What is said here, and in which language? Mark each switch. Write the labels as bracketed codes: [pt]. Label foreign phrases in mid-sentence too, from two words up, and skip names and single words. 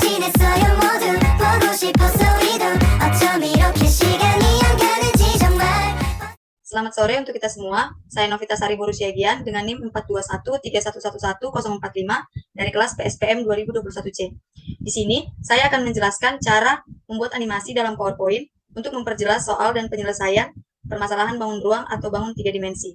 [ko] 있어요 모두 보고 싶었어 이도 어쩜 이렇게 시간이 안 가는지 정말. [id] Selamat sore untuk kita semua. Saya Novita Sari Borusiagian dengan NIM 42131111045 dari kelas PSPM 2021C. Di sini, saya akan menjelaskan cara membuat animasi dalam PowerPoint untuk memperjelas soal dan penyelesaian permasalahan bangun ruang atau bangun 3 dimensi.